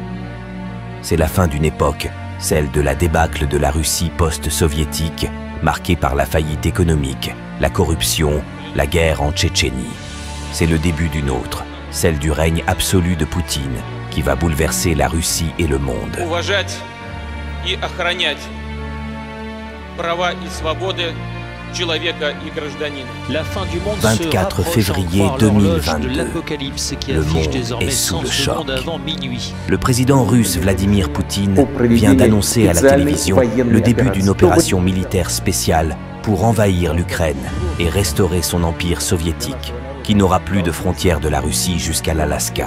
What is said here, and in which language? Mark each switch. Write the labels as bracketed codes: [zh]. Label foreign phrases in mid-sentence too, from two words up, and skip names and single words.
[fr] C'est la fin d'une époque, celle de la débâcle de la Russie post-soviétique, marquée par la faillite économique, la corruption, la guerre en Tchétchénie. C'est le début d'une autre, celle du règne absolu de Poutine, qui va bouleverser la Russie et le monde. [ru] Уважать и охранять права и свободы человека и гражданина. [fr] La fin du monde 24 février 2022. Le monde est sous le choc. Le président russe Vladimir Poutine vient d'annoncer à la télévision le début d'une opération militaire spéciale pour envahir l'Ukraine et restaurer son empire soviétique, qui n'aura plus de frontières de la Russie jusqu'à l'Alaska.